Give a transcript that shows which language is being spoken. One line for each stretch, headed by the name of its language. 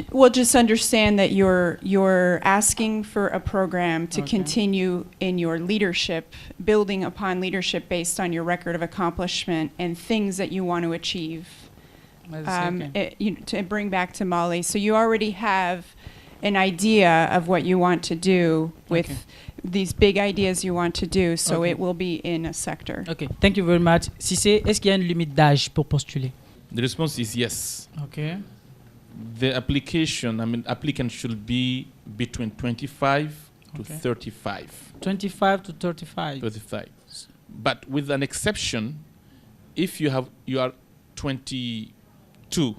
English: Well, just understand that you're asking for a program to continue in your leadership, building upon leadership based on your record of accomplishment and things that you want to achieve. To bring back to Mali. So you already have an idea of what you want to do with these big ideas you want to do, so it will be in a sector. Okay, thank you very much.
French: Cissé, est-ce qu'il y a une limite d'âge pour postuler?
English: The response is yes. Okay. The applicant should be between 25 to 35. 25 to 35. 35. But with an exception, if you are 22,